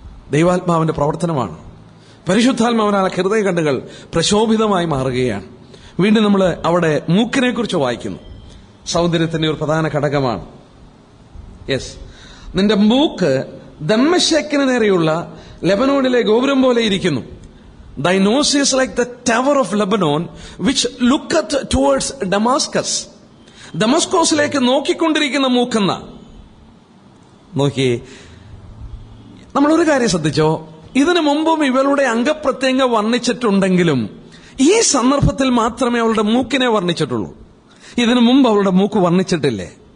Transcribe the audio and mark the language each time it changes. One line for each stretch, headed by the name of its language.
Malayalam: ദൈവാത്മാവിന്റെ പ്രവർത്തനമാണ്. പരിശുദ്ധാത്മാവിനാൽ ഹൃദയ കണ്ണുകൾ പ്രശോഭിതമായി മാറുകയാണ്. വീണ്ടും നമ്മൾ അവിടെ മൂക്കിനെ കുറിച്ച് വായിക്കുന്നു. സൗന്ദര്യത്തിന്റെ ഒരു പ്രധാന ഘടകമാണ്. യെസ്, നിന്റെ മൂക്ക് ദമ്മശേക്കിന് നേരെയുള്ള ലെബനോണിലെ ഗോപുരം പോലെ ഇരിക്കുന്നു.
English: Thy nose is like the tower of Lebanon, which looketh towards Damascus.
Malayalam: ദമസ്കോസിലേക്ക് നോക്കിക്കൊണ്ടിരിക്കുന്ന മൂക്കെന്ന. നോക്കി, നമ്മളൊരു കാര്യം ശ്രദ്ധിച്ചോ, ഇതിനു മുമ്പും ഇവളുടെ അംഗപ്രത്യംഗം വർണ്ണിച്ചിട്ടുണ്ടെങ്കിലും ഈ സന്ദർഭത്തിൽ മാത്രമേ അവളുടെ മൂക്കിനെ വർണ്ണിച്ചിട്ടുള്ളൂ. ഇതിനു മുമ്പ് അവളുടെ മൂക്ക് വർണ്ണിച്ചിട്ടില്ലേ.